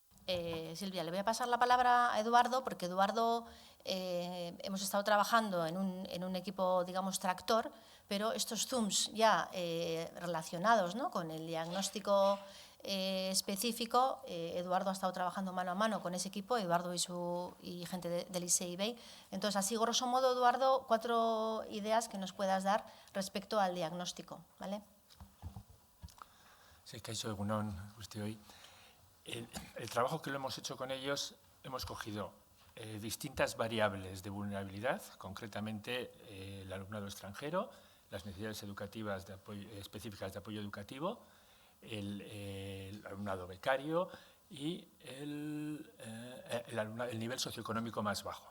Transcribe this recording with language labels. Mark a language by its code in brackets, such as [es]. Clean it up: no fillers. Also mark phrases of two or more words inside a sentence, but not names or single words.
[es] Silvia, le voy a pasar la palabra a Eduardo, porque Eduardo hemos estado trabajando en un equipo, digamos, tractor, pero estos Zooms ya relacionados, ¿no?, con el diagnóstico específico, Eduardo ha estado trabajando mano a mano con ese equipo, Eduardo y gente del ICEIB. Entonces, así, grosso modo, Eduardo, 4 ideas que nos puedas dar respecto al diagnóstico, ¿vale? Sí, [eu] kaixo egunon guztioi. [es] El trabajo que lo hemos hecho con ellos, hemos cogido distintas variables de vulnerabilidad, concretamente el alumnado extranjero, las necesidades educativas específicas de apoyo educativo, el alumnado becario y el nivel socioeconómico más bajo.